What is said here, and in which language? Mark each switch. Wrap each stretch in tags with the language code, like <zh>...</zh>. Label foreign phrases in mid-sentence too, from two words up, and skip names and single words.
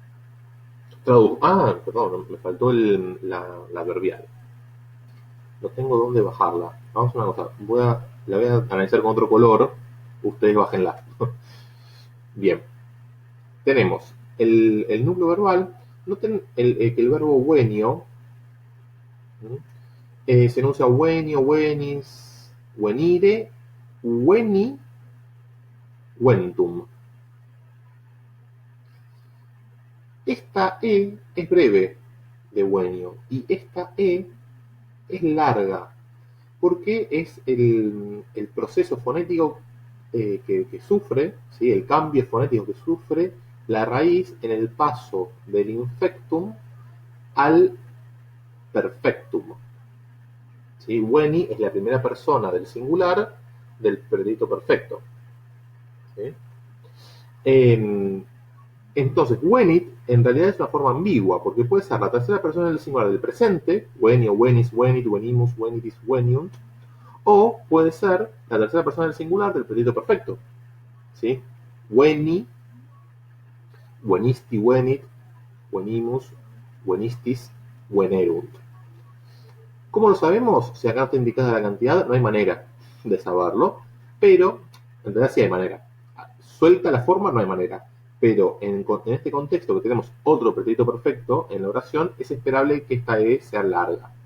<es>Perdón, me faltó la verbial. No tengo dónde bajarla. Vamos a una cosa. La voy a analizar con otro color. Ustedes bájenla. Bien. Tenemos el núcleo verbal. Noten que el verbo wenio se enuncia</es> <la>wenio, wenis, wenire, weni, wentum.</la> <es>Esta E es breve de wenio y esta E es larga porque es el proceso fonético que sufre, ¿sí? El cambio fonético que sufre la raíz en el paso del infectum al perfectum. ¿Sí? Weni es la primera persona del singular del predicto perfecto. ¿Sí? Entonces, wenit en realidad es una forma ambigua, porque puede ser la tercera persona del singular del presente,</es> <la>wenio, wenis, wenit, wenimus, wenitis, weniunt,</la> <es>o puede ser la tercera persona del singular del predicto perfecto. ¿Sí?</es> <la>Weni, wenisti, wenit, wenimus, wenistis, wenerunt.</la> <es>¿Cómo lo sabemos? Si acá está indicada la cantidad, no hay manera de saberlo, pero en realidad sí hay manera. Suelta la forma, no hay manera. Pero en este contexto que tenemos otro pretérito perfecto en la oración, es esperable que esta E sea larga.</es>